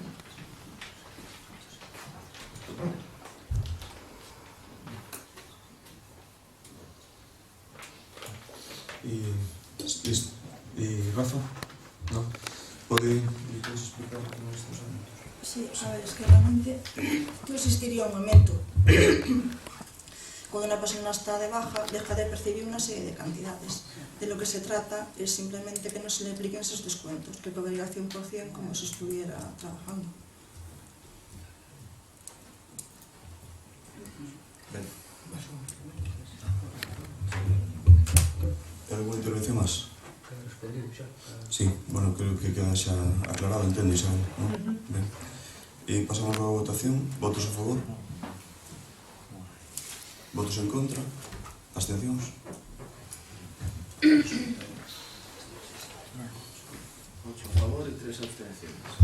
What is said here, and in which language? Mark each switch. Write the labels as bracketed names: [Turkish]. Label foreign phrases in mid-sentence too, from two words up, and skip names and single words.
[Galician] E Rafa? Non? Podes explicar como estes aumentos? [Spanish] Sí, a ver, es que realmente no existiría un aumento. Cuando una persona está de baja, deja de percibir una serie de cantidades. De lo que se trata es simplemente que no se le apliquen esos descuentos, que cobraría al 100% como si estuviera trabajando. ¿Alguna intervención más? Sí, bueno, creo que queda [Galician] xa aclarado, entendo, Isabel, non? Ben. E pasamos a votación. Votos a favor? Votos en contra? Abstencións? 8 a favor e 3 abstencións.